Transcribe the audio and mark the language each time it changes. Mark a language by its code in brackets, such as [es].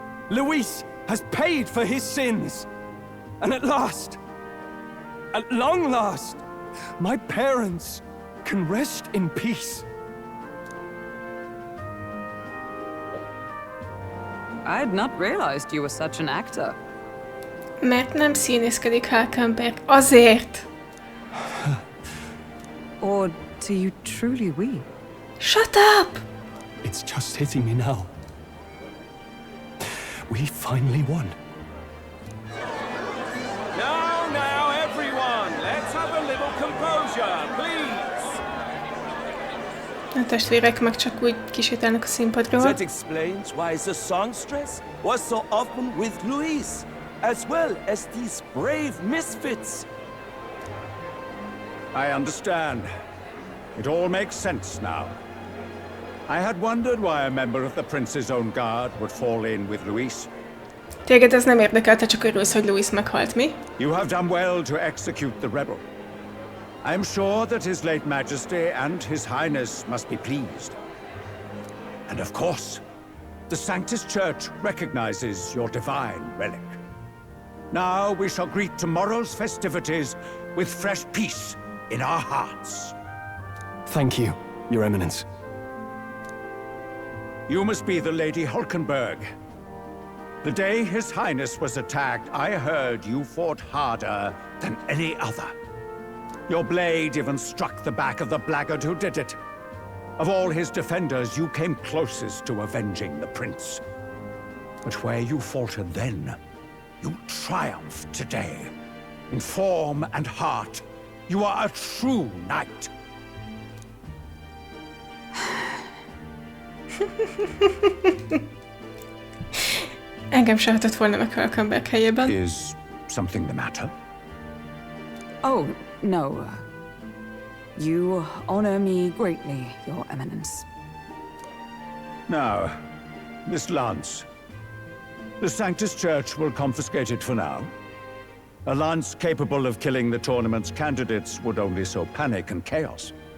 [en] Luis has paid for his sins. And at last, at long last, my parents can rest in peace. I had not realized you were such an actor. [hu] Mert nem színészkedik Hulkenberg. Azért! [en] Or do you truly weep? Shut up! It's just hitting me now. We finally won. Now, everyone! Let's have a little composure, please! [hu] A testvérek meg csak úgy kisétálnak a színpadról. [en] That explains why the songstress was so often with Luis, as well as these brave misfits. I understand. It all makes sense now. I had wondered why a member of the prince's own guard would fall in with Luis. [hu] Téged ez nem érdekel, te csak örülsz, hogy Luis meghalt, mi? [en] You have done well to execute the rebel. I am sure that His late Majesty and His Highness must be pleased. And of course, the Sanctus Church recognizes your divine relic. Now we shall greet tomorrow's festivities with fresh peace in our hearts. Thank you, Your Eminence. You must be the Lady Hulkenberg. The day His Highness was attacked, I heard you fought harder than any other. Your blade even struck the back of the blackguard who did it. Of all his defenders, you came closest to avenging the prince. But where you faltered then, you triumphed today. In form and heart, you are a true knight. [hu] Engem se hatott volna meg Hulkenberg helyében. [en] Is something the matter? Oh, no. You honor me greatly, Your Eminence. Now, this lance. The Sanctus Church will confiscate it for now. A lance capable of killing the tournament's candidates would only sow panic and chaos.